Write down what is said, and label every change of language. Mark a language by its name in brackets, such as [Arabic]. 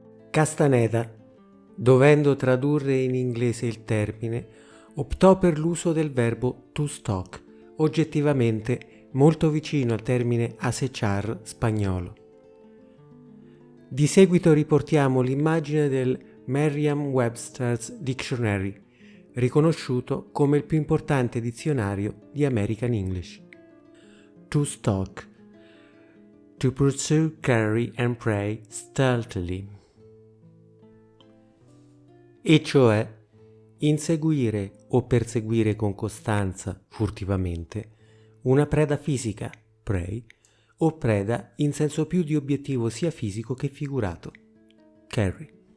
[Italian] Castaneda, dovendo tradurre in inglese il termine, optò per l'uso del verbo to stalk, oggettivamente molto vicino al termine acechar spagnolo. Di seguito riportiamo l'immagine del Merriam-Webster's Dictionary, riconosciuto come il più importante dizionario di American English. [English] To stalk, to pursue, carry and prey stealthily. [Italian] E cioè inseguire o perseguire con costanza, furtivamente, una preda fisica, prey, o preda in senso più di obiettivo sia fisico che figurato, carry.